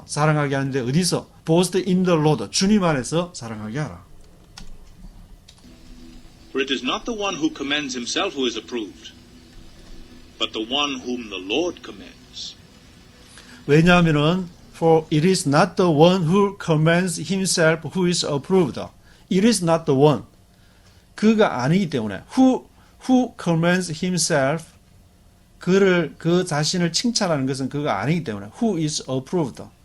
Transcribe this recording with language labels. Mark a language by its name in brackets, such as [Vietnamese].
[Korean] 자랑하게 하는데 어디서? [English] boast in the Lord. [Korean] 주님 안에서 자랑하게 하라. [English] For it is not the one who commends himself who is approved, but the one whom the Lord commends. [Korean] 왜냐하면은 [English] For it is not the one who commends himself who is approved. It is not the one. [Korean] 그가 아니기 때문에 [English] who commends himself [Korean] 그 자신을 칭찬하는 것은 그가 아니기 때문에 [English] who is approved.